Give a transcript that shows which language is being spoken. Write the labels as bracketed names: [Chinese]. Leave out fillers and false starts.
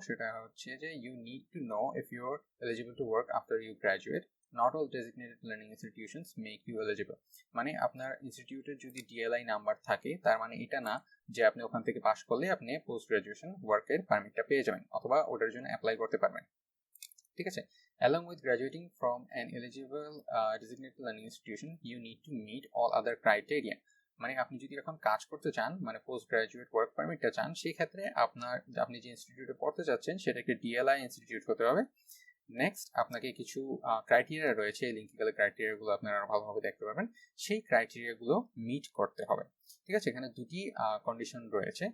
[English] সেটা হচ্ছে যে you need to know if you are eligible to work after you graduate. Not all designated learning institutions make you eligible. [Bangla] মানে আপনার ইনস্টিটিউটের যদি ডিএলআই নাম্বার থাকে তার মানে এটা না যে আপনি ওখান থেকে পাস করলে আপনি পোস্ট গ্রাজুয়েশন ওয়ার্কের পারমিটটা পেয়ে যাবেন অথবা ওটার জন্য অ্যাপ্লাই করতে পারবেন। [English] ঠিক আছে, along with graduating from an eligible designated learning institution you need to meet all other criteria। [Bangla] মানে আপনি যদি এখন কাজ করতে চান, মানে পোস্ট গ্রাজুয়েট ওয়ার্ক পারমিটটা চান, সেই ক্ষেত্রে আপনি যে ইনস্টিটিউটে পড়তে চাচ্ছেন সেটা একটি ডিএলআই ইনস্টিটিউট হতে হবে। নেক্সট আপনাকে কিছু ক্রাইটেরিয়া রয়েছে, এই লিঙ্কে গেলে ক্রাইটেরিয়াগুলো আপনারা ভালোভাবে দেখতে পাবেন। সেই ক্রাইটেরিয়াগুলো মিট করতে হবে। ঠিক আছে, এখানে দুটি কন্ডিশন রয়েছে।